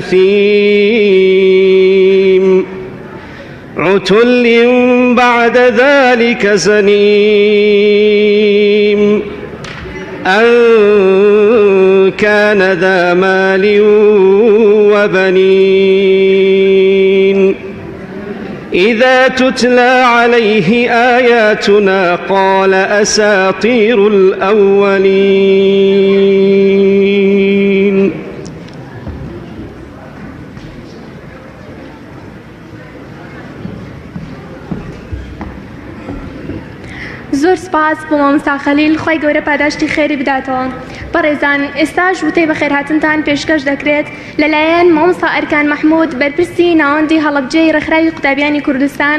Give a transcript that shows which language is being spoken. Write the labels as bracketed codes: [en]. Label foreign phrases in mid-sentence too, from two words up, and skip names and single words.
[ar] أثيم عتل بعد ذلك زنيم أن كان ذا مال وبنين. إذا تتلى عليه آياتنا قال أساطير الأولين. [ckb] زۆر سپاس بۆ مامۆستا خەلیل، خی گەورە پاداشتی خێری بداتەوە. بەڕێزان، ئێستاش وتەی بەخێرهاتنتان پێشکەش دەکرێت لەلایەن مامۆستا ئەرکان مەحموود، بەرپرسی ناوەندی هەڵەبجەی ڕێکخراوی قوتابیانی کوردستان.